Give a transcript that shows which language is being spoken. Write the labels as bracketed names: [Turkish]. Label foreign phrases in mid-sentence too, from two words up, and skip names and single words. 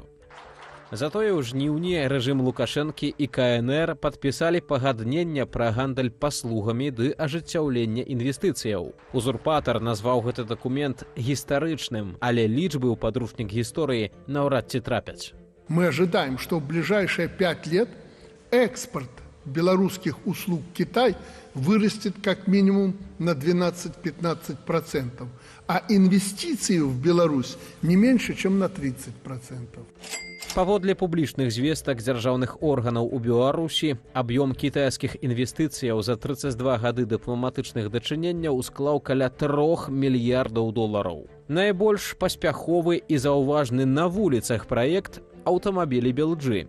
[Belarusian] Затое ў жніўні рэжым Лукашэнкі і КНР падпісалі пагаднення пра гандаль паслугамі ды ажыццяўлення інвестыцыяў. Узурпатар назваў гэты дакумент гістарычным, але лічбы ў падручнік гісторыі наўрад ці трапяць. [Russian] Мы ожидаем, что в ближайшие 5 лет экспорт белорусских услуг в Китай вырастет как минимум на 12-15%, а инвестиции в Беларусь не меньше, чем на 30%. [Belarusian] Паводле публічных звестак дзяржаўных органаў у Беларусі, аб'ём кітайскіх інвестыцыяў за 32 гады дыпламатычных дачыненняў склаў каля 3 мільярдаў долараў. Найбольш паспяховы і заўважны на вуліцах праект аўтамабілі Белджы.